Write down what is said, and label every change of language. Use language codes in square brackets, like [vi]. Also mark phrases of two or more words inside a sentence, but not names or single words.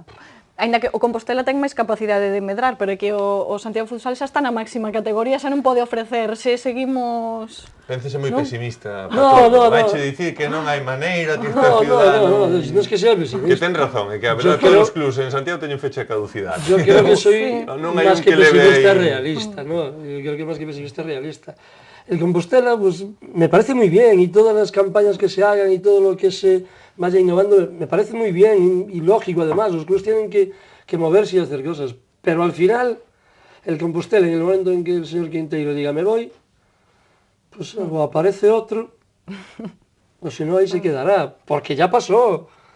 [gl] Ainda que o Compostela ten máis capacidade de medrar, pero é que o Santiago Futsal xa está na máxima categoría, xa non pode ofrecer, se seguimos... Penses moi pesimista, Vaiche dicir que non hai maneira, que esta ciudad... [es] Non es que sea pesimista. [gl] Que ten razón, é que a verdade todos os clubs en Santiago teñen fecha de caducidade. [es] Yo creo que soy más que pesimista realista, ¿no? Yo creo que más que pesimista realista. El Compostela, pues, me parece muy bien, y todas las campañas que se hagan y todo lo que se vaya innovando, me parece muy bien y lógico además, los clubes tienen que moverse y hacer cosas, pero al final, el Compostela, en el momento en que el señor Quinteiro diga me voy, pues o aparece otro, o si no ahí se quedará, porque ya pasó.